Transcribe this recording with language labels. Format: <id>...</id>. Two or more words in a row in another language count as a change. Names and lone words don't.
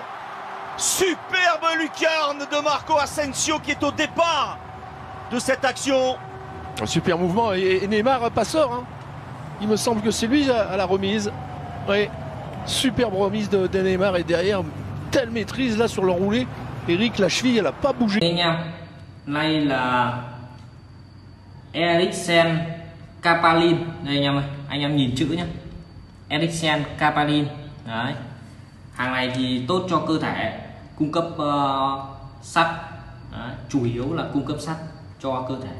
<fr>Superbe lucarne de Marco Asensio qui est au départ de cette action. Un super mouvement et Neymar passeur. Il me semble que c'est lui à la remise. Oui, superbe remise de Neymar et derrière, telle maîtrise là sur le roulé. Eric, la cheville, elle n'a pas bougé.</fr> <vi>Đây là Eriksen Kapalin. Đây anh em nhìn chữ nhé. Eriksen Kapalin. Đấy. Hàng này thì tốt cho cơ thể, cung cấp sắt. Đấy. Chủ yếu là cung cấp sắt cho cơ thể.</vi>